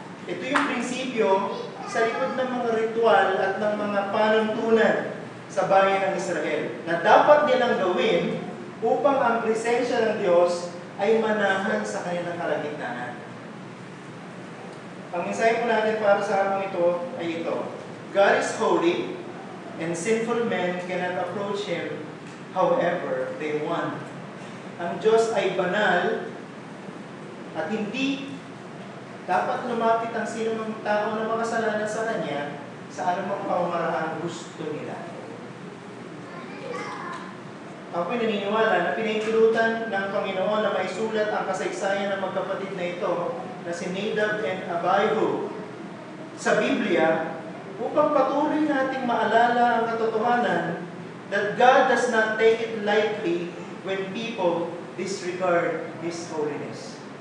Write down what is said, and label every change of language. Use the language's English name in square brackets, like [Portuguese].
[Filipino] Ito yung prinsipyo sa likod ng mga ritual at ng mga panuntunan sa bayan ng Israel na dapat nilang gawin upang ang presensya ng Diyos ay manahan sa kanilang kalagitnaan. Ang mensahe po natin para sa harapang ito ay ito. [English] God is holy and sinful men cannot approach Him however they want. [Filipino] Ang Diyos ay banal at hindi dapat lumapit ang sino mang tao na makasalanan sa Kanya sa anumang pamamaraan gusto nila. Ako'y naniniwala na pinahintulutan ng Panginoon na maisulat ang kasaysayan ng magkapatid na ito na si Nadab and Abihu sa Biblia upang patuloy nating maalala ang katotohanan [English] that God does not take it lightly when people disregard His holiness.